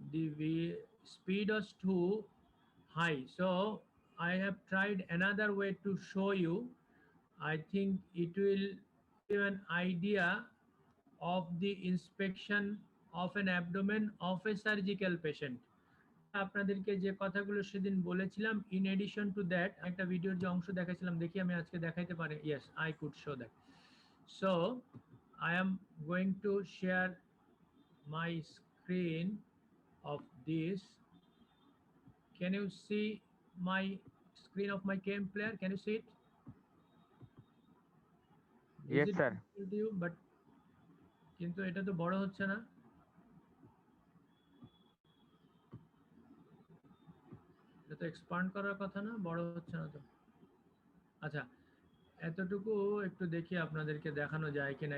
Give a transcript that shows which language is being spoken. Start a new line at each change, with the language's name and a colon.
English: The speed was too high, so I have tried another way to show you. I think it will give you an idea of the inspection of an abdomen of a surgical patient.
Bangla: আমি আপনাদেরকে যে কথাগুলো সেদিন বলেছিলাম,
English: in addition to that
Bangla: একটা ভিডিওর যে অংশ দেখাইছিলাম, দেখি আমি আজকে দেখাইতে পারি।
English: Yes, I could show that. So I am going to share my screen of this. Can you see my screen of my cam player? Can you see it? Is Yes, it sir. visible to you? But
Bangla: কিন্তু এটা তো বড় হচ্ছে না। এটা তো expand করার কথা না, বড় হচ্ছে না তো। আচ্ছা, এতটুকু একটু দেখি আপনাদেরকে দেখানো যায় কিনা।